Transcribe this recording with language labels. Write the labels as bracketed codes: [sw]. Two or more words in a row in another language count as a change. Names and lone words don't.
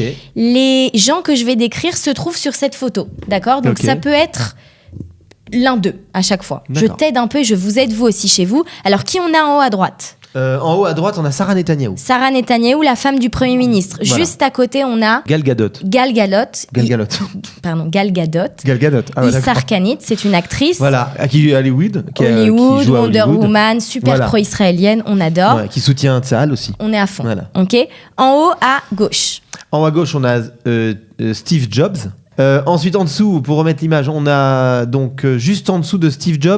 [fr] Les gens que je vais décrire se trouvent sur cette photo. D'accord? Donc Ok. ça peut être l'un d'eux à chaque fois. Je D'accord. t'aide un peu et je vous aide vous aussi chez vous. Alors qui on a en haut à droite? En haut à droite, on a Sarah Netanyahou. Sarah Netanyahou, la femme du Premier ministre. Voilà. Juste à côté, on a Gal Gadot. Gal Gadot. Gal Gadot. Gal Gadot. Gal Gadot. Ah ouais, d'accord. Issar Kanit, c'est une actrice. Voilà, qui Hollywood. Qui joue à Wonder Hollywood. Woman, super Voilà. pro-israélienne, on adore. Ouais, qui soutient Tsahal aussi. On est à fond. Voilà. Ok. En haut à gauche. En haut à gauche, on a Steve Jobs. Ensuite, en dessous, pour remettre l'image, on a donc juste en dessous de Steve Jobs.